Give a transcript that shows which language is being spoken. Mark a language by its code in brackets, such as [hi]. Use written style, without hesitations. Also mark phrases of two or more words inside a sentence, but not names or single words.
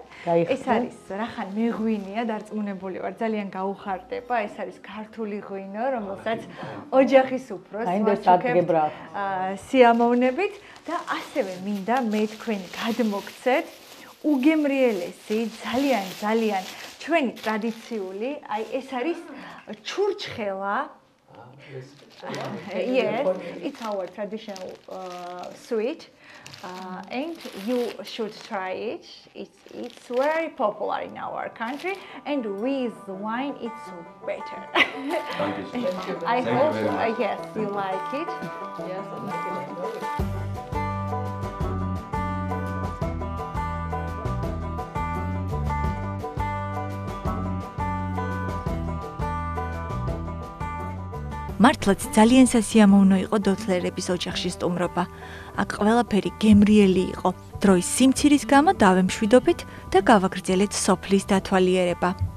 [ka] ეს არის რახან მე ღვინია დარწმუნებული ვარ, ძალიან გაუხარდება, ეს არის ქართული ღვინო, რომელსაც ოჯახის უფროს ვაჩუქებთ სიამოვნებით და ასევე მინდა მე თქვენ გადმოგცეთ უგემრიელესი, ძალიან ჩვენი ტრადიციული, აი ეს არის ჩურჩხელა. [en] Yes, it's our traditional sweet. And you should try it. It's very popular in our country, and with wine it's better. I hope yes you like it. Yes, I like it. [ka] მართლაც ძალიან სასიამოვნო იყო დოთლერების ოჯახში სტუმრობა. აქ ყველაფერი გემრიელი იყო. დროის სიმცირის გამო დავემშვიდობით და გავაგრძელეთ სოფლის დათვალიერება.